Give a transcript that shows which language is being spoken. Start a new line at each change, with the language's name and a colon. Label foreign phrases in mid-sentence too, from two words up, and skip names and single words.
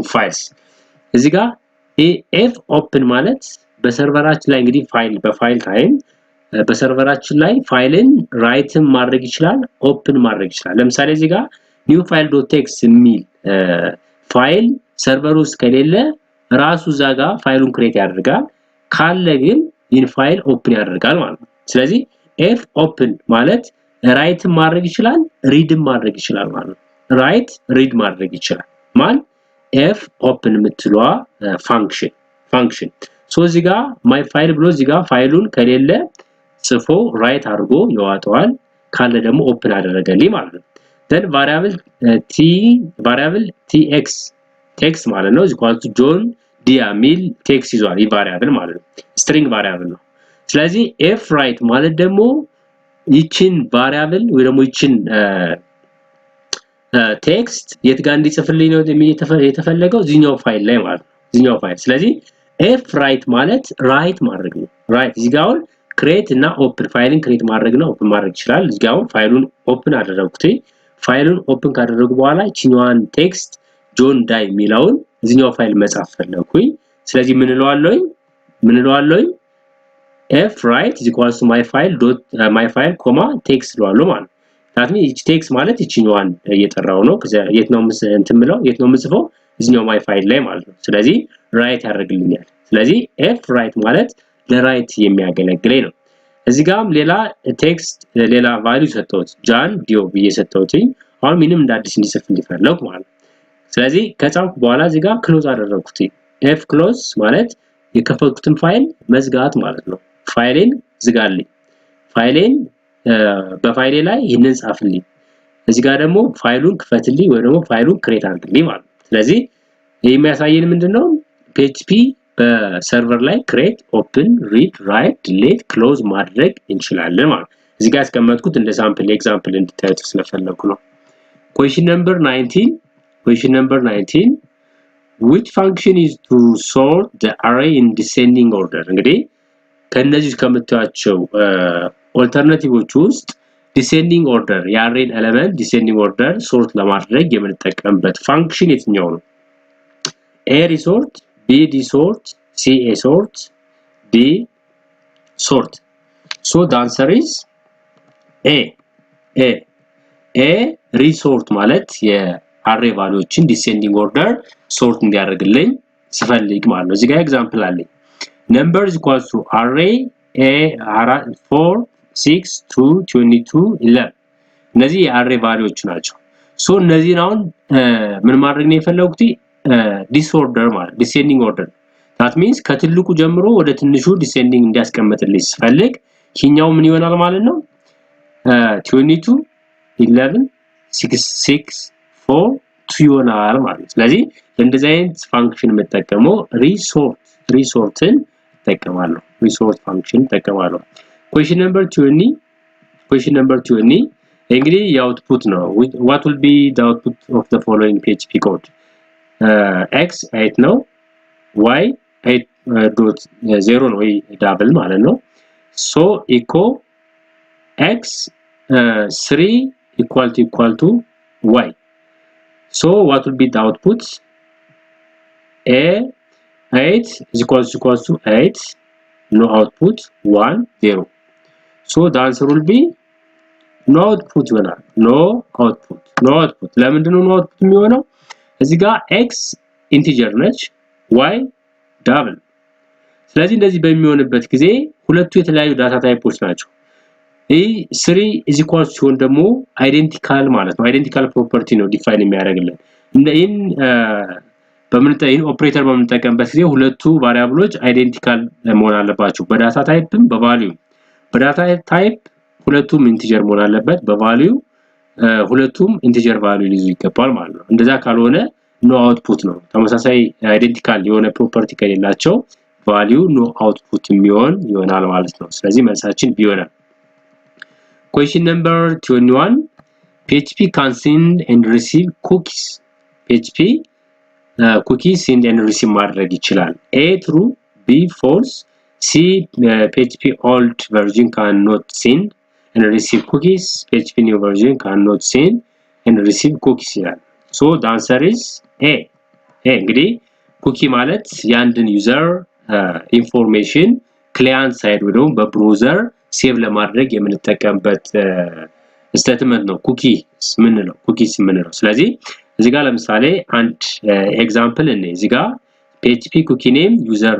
Amharic: files እዚህ ጋር f open ማለት በሰርቨራችን ላይ እንግዲህ በፋይል ታይም በሰርቨራችን ላይ ፋይልን ራይትም ማድረግ ይችላል ኦፕን ማድረግ ይችላል ለምሳሌ እዚህ ጋር new file.txt የሚል ፋይል ሰርቨር ውስጥ ከሌለ ራሱ ዛጋ ፋይሉን ክሬት ያደርጋል ካለ ግን ይህን ፋይል ኦፕን ያደርጋል ማለት ነው ስለዚህ f open ማለት ራይት ማድረግ ይችላል ሪድም ማድረግ ይችላል ማለት ነው
English: write read
Amharic: ማድረግ ይችላል ማለት f open የምትለዋ
English: function so
Amharic: እዚህ ጋር
English: my file
Amharic: ብሎ እዚህ ጋር ፋይሉን ከሌለ ጽፎ ራይት አድርጎ ያወጣዋል ካለ ደግሞ ኦፕን አደረገልኝ ማለት ነው
English: then variable tx text
Amharic: ማለት ነው
English: equal to john dia
Amharic: ሚል text ይዟል ይህ variable ማለት ነው
English: string variable
Amharic: ነው ስለዚህ f write ማለት ደግሞ ይችን variable ወይ ደግሞ ይችን ቴክስት የት ጋር እንዲጽፍልኝ ነው የተፈለገው እዚህኛው ፋይል ላይ ማለት ነው እዚህኛው ፋይል ስለዚህ f write ማለት ራይት ማድረግ ነው ራይት እዚህ ጋር create እና open ፋይልን create ማድረግ ነው open ማድረግ ይችላል እዚህ ጋር ፋይሉን open አደረኩት ፋይሉን open ካደረጉ በኋላ እቺኛዋን ቴክስት ጆን ዳይ የሚለውን እዚህኛው ፋይል መጻፍ ፈለኩኝ ስለዚህ ምን እለዋለሁ
English: f write is equal to my file comma text
Amharic: እለዋለሁ ማለት ታትሚ እቺ ቴክስት ማለት እቺኛዋን እየጠራው ነው የት ነው የምጽፈው እዚህኛው
English: my file
Amharic: ላይ ማለት ነው ስለዚህ ራይት ያደርግልኛል ስለዚህ f right ማለት ለራይት የሚያገለግለኝ ነው እዚህ ጋርም ሌላ ቴክስት ሌላ ቫልዩ ሰጠሁት ጃን ዲዮ በየሰጠሁትኝ አሁን ምንም እንዳዲስ እንዲጽፍ እንዲፈልግ ማለት ስለዚህ ከጻፍኩ በኋላ እዚህ ጋር ክሎዝ አደረኩት f ክሎዝ ማለት የከፈትኩትን ፋይል መዝጋት ማለት ነው ፋይሌን ዝጋልኝ ፋይሌን በፋይሌ ላይ ይሄንን ጻፍልኝ እዚህ ጋር ደግሞ ፋይሉን ክፈትልኝ ወይ ደግሞ ፋይሉን ክሬት አድርግልኝ ማለት ስለዚህ ይሄ የሚያሳየን ምንድነው PHP በሰርቨር ላይ
English: create open read write delete close
Amharic: ማድረግ እንችላለን ማለት እዚህ ጋር ያስቀመጥኩት እንደ
English: sample example
Amharic: እንድታዩት ስለፈለኩ ነው
English: question number 19 which function is to sort the array in descending order
Amharic: እንግዲህ ከነዚህ ከምታዩቸው ኦልተርናቲቮች ውስጥ
English: descending order የarray element descending order sort
Amharic: ለማድረግ የምንጠቀምበት
English: function
Amharic: የትኛው ነው
English: a resort b desort c sort d sort so the answer is
Amharic: a resort ማለት የarray ቫልዩዎችን
English: descending order sort
Amharic: እንዲያደርግልኝ ሲፈልግ ማለት ነው እዚህ ጋር ኤግዛምፕል አለኝ
English: number is equal to array a
Amharic: 4 6 2 22 11 እነዚህ የarray ቫልዩዎች ናቸው ሶ እነዚህን አሁን ምን ማድረግ ነው የፈለኩት disorder ማለት
English: descending order that means
Amharic: ከትልቁ ጀምሮ ወደ ትንሹ descending እንዲያስቀምጥልኝ ሲፈልግ ይሄኛው ምን ይሆናል ማለት ነው 22 11 6 6 4 2 ይሆናል ማለት ስለዚህ እንደዚህ አይነት ፋንክሽን መጠቀመው resortን ተጠቀማለሁ
English: resort function
Amharic: ተጠቀማለሁ
English: question number 20
Amharic: እንግዲህ የአውትፑት ነው
English: what will be the output of the following PHP code x 8 ነው y 8.0
Amharic: ነው ወይ ዳብል ማለት ነው
English: so echo x 3 equal to y so what will be the output a 8 is equals to 8 no output 1 0 so the answer will be no output
Amharic: ይሆናል
English: no output
Amharic: ለምንድነው
English: no output
Amharic: የሚሆነው እዚህ ጋር x ኢንቲጀር ነች y ዳብል ስለዚህ እንደዚህ በሚሆንበት ጊዜ ሁለቱ የተለያዩ
English: data types
Amharic: ናቸው ይሄ
English: 3 is equals to
Amharic: ደግሞ አይደንቲካል ማለት ነው
English: identical property
Amharic: ነው ዲፋይን የሚያደርግልን እንደን በመንጠይን ኦፕሬተር በመንጠቀምበት ጊዜ ሁለቱ ቫሪያብሎች አይደንቲካል መሆን አለባቸው በዳታ ታይፕም በቫልዩ በዳታ ታይፕ ሁለቱም ኢንቲጀር መሆን አለበት በቫልዩ ሁለቱም
English: integer value
Amharic: ሊይዙ ይገባል ማለት ነው እንደዛ ካልሆነ
English: no output
Amharic: ነው ተመሳሳይ አይደንቲካል የሆነ ፕሮፐርቲ ከሌላቸው ቫልዩ
English: no output
Amharic: ይሆናል ማለት ነው ስለዚህ መልሳችን ቢ ይሆናል
English: question number 21 PHP can send and receive cookies PHP cookies send and receive
Amharic: ማድረግ ይችላል
English: a true b false c PHP old version cannot send and receive cookies PHP new version cannot send and receive cookies
Amharic: ይላል
English: so the answer is a
Amharic: እንግዲህ ኩኪ ማለት ያንድን
English: user information client side
Amharic: ወይ ደግሞ በብራውዘር ሴቭ ለማድረግ የምንጠቀምበት ስቴትመንት ነው ኩኪስ ምንለው ስለዚህ እዚህ ጋር ለምሳሌ አንድ ኤግዛምፕል እኔ እዚህ ጋር
English: PHP cookie name user